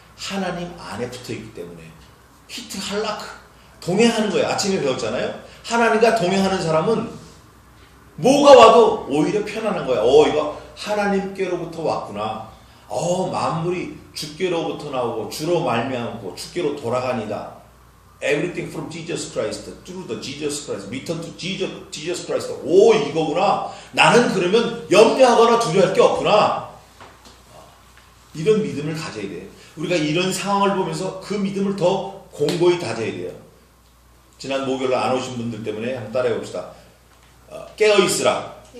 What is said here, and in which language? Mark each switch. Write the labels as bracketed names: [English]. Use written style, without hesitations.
[Korean] 하나님 안에 붙어있기 때문에. 히트 할라크 동행하는 거예요. 아침에 배웠잖아요. 하나님과 동행하는 사람은 뭐가 와도 오히려 편안한 거야. 이거 하나님께로부터 왔구나. 만물이 주께로부터 나오고 주로 말미암고 주께로 돌아가니다. [English] Everything from Jesus Christ, through the Jesus Christ, return to Jesus Christ. [Korean] 이거구나. 나는 그러면 염려하거나 두려워할 게 없구나. 이런 믿음을 가져야 돼요. 우리가 이런 상황을 보면서 그 믿음을 더 공고히 다져야 돼요. 지난 목요일 안 오신 분들 때문에 한번 따라해 봅시다. 깨어있으라.